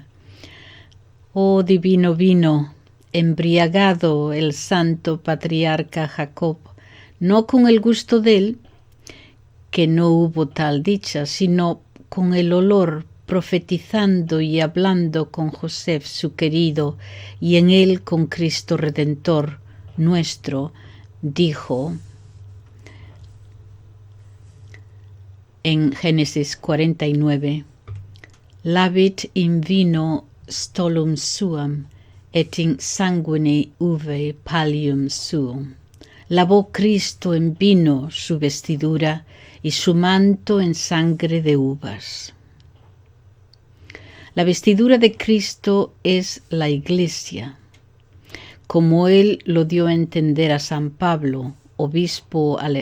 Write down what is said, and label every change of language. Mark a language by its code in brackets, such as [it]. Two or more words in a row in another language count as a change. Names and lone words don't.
[es] Oh divino vino, embriagado el santo patriarca Jacob, no con el gusto de él, que no hubo tal dicha, sino con el olor, profetizando y hablando con José su querido, y en él con Cristo Redentor nuestro, dijo: en Génesis 49. [la] Lavit in vino stolum suam, et in sanguine uve pallium suum. [es] Lavó Cristo en vino su vestidura y su manto en sangre de uvas. La vestidura de Cristo es la Iglesia, como él lo dio a entender a San Pedro, obispo